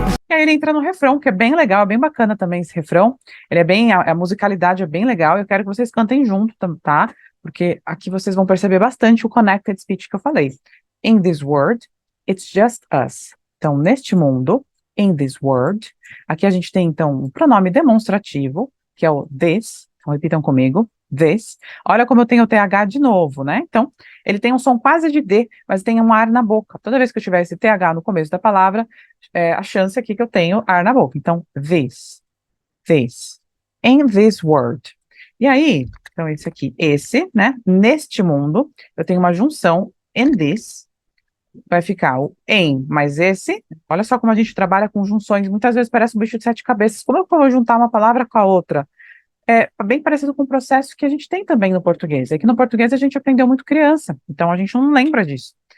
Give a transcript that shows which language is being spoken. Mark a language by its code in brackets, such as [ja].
[pt] E aí ele entra no refrão, que é bem legal, é bem bacana também esse refrão. Ele é bem, a musicalidade é bem legal. Eu quero que vocês cantem junto, tá? Porque aqui vocês vão perceber bastante o connected speech que eu falei. [en] In this world, it's just us. [pt] Então, neste mundo, [en] in this world, [pt] aqui a gente tem então um pronome demonstrativo, que é o this. Então, repitam comigo, this. Olha como eu tenho o TH de novo, né? Então, ele tem um som quase de D, mas tem um ar na boca. Toda vez que eu tiver esse TH no começo da palavra, a chance aqui que eu tenho ar na boca. Então, this, [en] in this world. [pt] E aí, então esse aqui, né? Neste mundo, eu tenho uma junção, [en] in this, [pt] vai ficar o em mais esse. Olha só como a gente trabalha com junções, muitas vezes parece um bicho de sete cabeças. Como eu vou juntar uma palavra com a outra? É bem parecido com o processo que a gente tem também no português. É que no português a gente aprendeu muito criança, então a gente não lembra disso.